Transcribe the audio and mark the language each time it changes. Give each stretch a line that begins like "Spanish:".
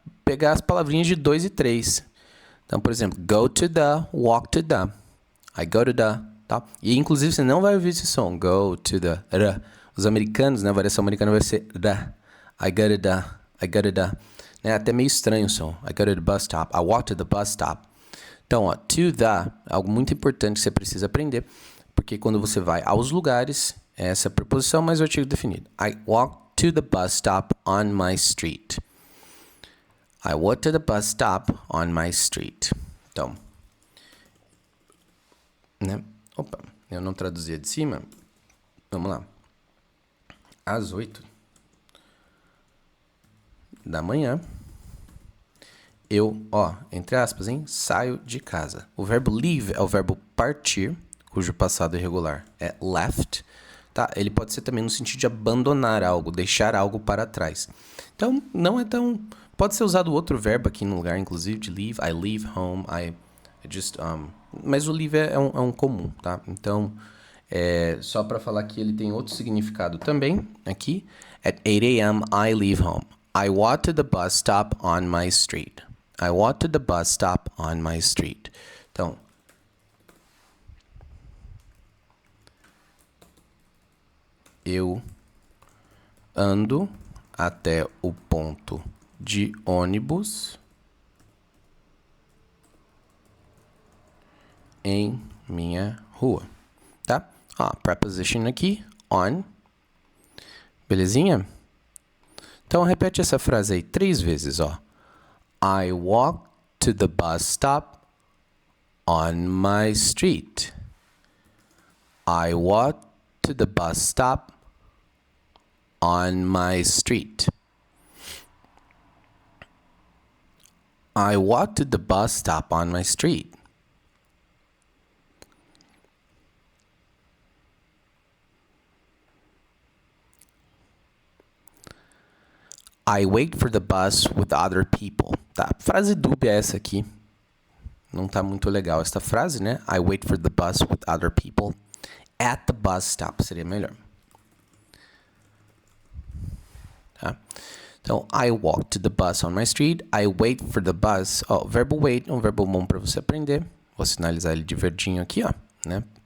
Portuguese: pegar as palavrinhas de 2 e 3. Então, por exemplo,
English: go to the, walk to the. I go to the,
Portuguese: tá? E, inclusive, você não vai ouvir esse som.
English: Go to the,
Portuguese: ra. Os americanos, né? A variação americana vai ser ra.
English: I go to the, I go to the.
Portuguese: É até meio estranho o som.
English: I go to the bus stop. I walk to the bus stop.
Portuguese: Então, ó,
English: to the,
Portuguese: algo muito importante que você precisa aprender, porque quando você vai aos lugares, essa é a preposição mais o artigo definido.
English: I walk to the bus stop on my street. I walk to the bus stop on my street.
Portuguese: Então, né? Opa, eu não traduzia de cima. Vamos lá. Às 8 da manhã, eu, ó, entre aspas, hein, saio de casa. O verbo leave é o verbo partir, cujo passado irregular é left, tá? Ele pode ser também no sentido de abandonar algo, deixar algo para trás. Então, não é tão... Pode ser usado outro verbo aqui no lugar, inclusive, de leave.
English: I leave home, I just...
Portuguese: Mas o leave é um comum, tá? Então, só para falar que ele tem outro significado também, aqui.
English: At 8 a.m. I leave home. I walk to the bus stop on my street. I walk to the bus stop on my street.
Portuguese: Então, eu ando até o ponto de ônibus em minha rua, tá? Ó, preposition aqui, on. Belezinha? Então, repete essa frase aí 3 vezes, ó.
English: I walk to the bus stop on my street. I walk to the bus stop on my street. I walk to the bus stop on my street. I wait for the bus with other people.
Portuguese: Tá, frase dúbia essa aqui. Não tá muito legal essa frase, né?
English: I wait for the bus with other people. At the bus stop
Portuguese: seria melhor. Tá? Então,
English: I walk to the bus on my street. I wait for the bus.
Portuguese: Ó, o verbo wait é um verbo bom para você aprender. Vou sinalizar ele de verdinho aqui, ó, né?